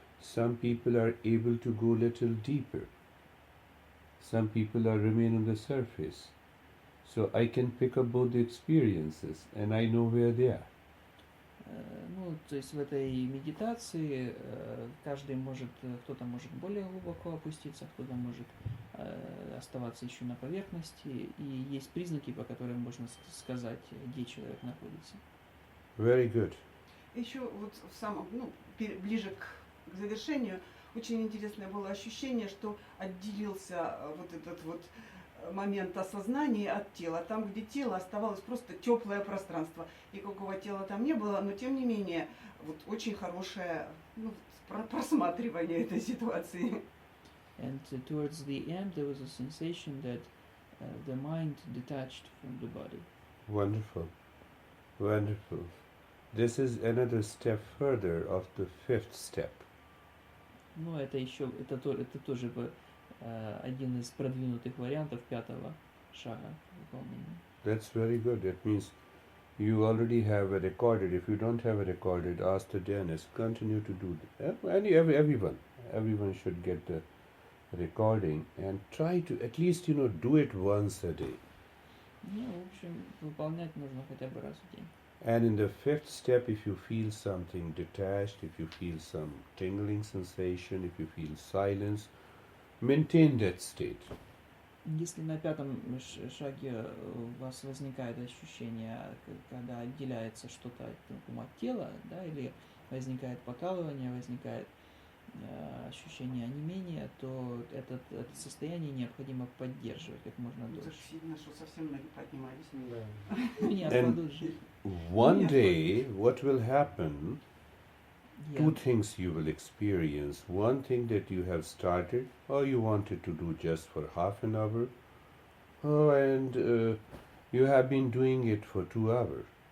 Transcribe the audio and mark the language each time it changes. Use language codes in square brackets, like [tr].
[en] Some people are able to go little deeper. Some people are remain on the surface. So I can pick up both the experiences and I know where they are. [ru] Ну, то есть в этой медитации каждый может, кто-то может более глубоко опуститься, кто-то может оставаться еще на поверхности, и есть признаки, по которым можно сказать, где человек находится. [en] Very good. [ru] еще вот в самом, ближе к завершению, очень интересное было ощущение, что отделился вот этот вот момент осознания от тела. Там, где тело, оставалось просто теплое пространство. Никакого тела там не было, но тем не менее, вот очень хорошее просматривание этой ситуации. [en] And towards the end, there was a sensation that the mind detached from the body. Wonderful. Wonderful. This is another step further of the fifth step. [ru] Ну, это тоже один из продвинутых вариантов пятого шага выполнения. [en] That's very good. That means you already have a recorded. If you don't have a recorded, ask the dentist. Continue to do that. Everyone should get the recording and try to at least do it once a day. [ru] Ну, в общем, выполнять нужно хотя бы раз в день. [en] And in the fifth step, if you feel something detached, if you feel some tingling sensation, if you feel silence, maintain that state. [ru] Если на пятом шаге у вас возникает ощущение, когда отделяется что-то от тела, да, или возникает покалывание, возникает ощущение онемения, то это состояние необходимо поддерживать как можно дольше. Сильно, что совсем ноги поднимались. Ну, не откладывать же. [en] One day, what will happen? [ru] Я- [en] Two things you will experience. One thing that you have started, or you wanted to do just for half an hour, and you have been doing it for 2 hours.